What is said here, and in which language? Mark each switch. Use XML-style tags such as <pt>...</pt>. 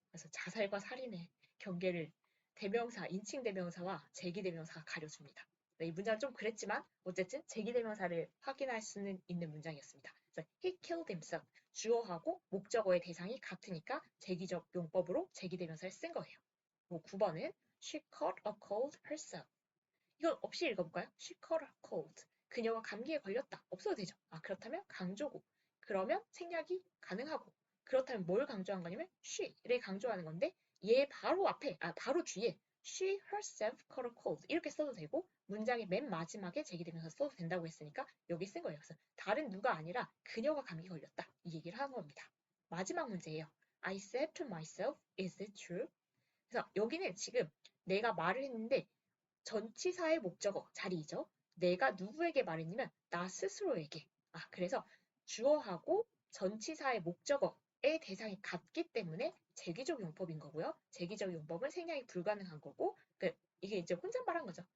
<ko>그래서 자살과 살인의 경계를 대명사, 인칭 대명사와 제기 대명사가 가려줍니다. 네, 이 문장은 좀 그랬지만 어쨌든 제기 대명사를 확인할 수는 있는 문장이었습니다. 그래서</ko> <en>he killed himself</en> <ko>주어하고 목적어의 대상이 같으니까 제기적 용법으로 제기 대명사를 쓴 거예요. 9번은</ko> <en>She caught a cold herself.</en> <ko>이건 없이 읽어볼까요?</ko> <en>She caught a cold.</en> <ko>그녀가 감기에 걸렸다. 없어도 되죠. 그렇다면 강조고. 그러면 생략이 가능하고. 그렇다면 뭘 강조한 거냐면 she를 강조하는 건데 얘 바로 앞에, 바로 뒤에</ko> <en>she herself caught a cold</en> <ko>이렇게 써도 되고 문장의 맨 마지막에 제기되면서 써도 된다고 했으니까 여기 쓴 거예요. 그래서 다른 누가 아니라 그녀가 감기 걸렸다. 이 얘기를 하는 겁니다. 마지막 문제예요.</ko> <en>I said to myself, is it true?</en> <ko>그래서 여기는 지금 내가 말을 했는데 전치사의 목적어 자리이죠. 내가 누구에게 말했냐면 나 스스로에게. 그래서 주어하고 전치사의 목적어의 대상이 같기 때문에 제기적 용법인 거고요. 제기적 용법은 생략이 불가능한 거고 이게 이제 혼잣말 한 거죠.</ko>